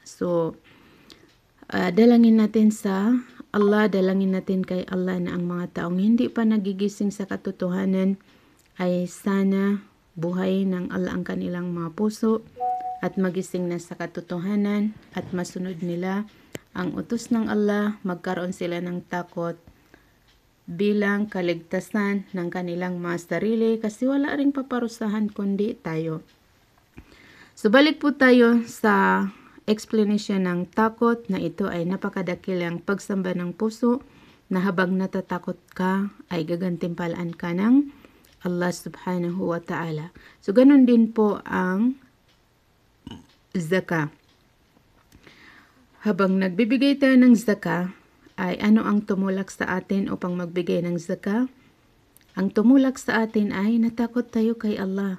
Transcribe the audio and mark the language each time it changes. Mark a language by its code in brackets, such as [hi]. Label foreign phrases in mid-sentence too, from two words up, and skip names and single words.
[tl] So, dalangin natin sa Allah, dalangin natin kay Allah na ang mga taong hindi pa nagigising sa katotohanan ay sana buhay ng Allah ang kanilang mga puso at magising na sa katotohanan at masunod nila ang utos ng Allah, magkaroon sila ng takot bilang kaligtasan ng kanilang mga sarili kasi wala ring paparusahan kundi tayo. So balik po tayo sa explanation ng takot na ito ay napakadakilang pagsamba ng puso na habang natatakot ka ay gagantimpalaan ka ng Allah [ar] سبحانه وتعالى. [tl] So ganun din po ang zakah. Habang nagbibigay tayo ng zakah, ay ano ang tumulak sa atin upang magbigay ng zakah? Ang tumulak sa atin ay natakot tayo kay Allah.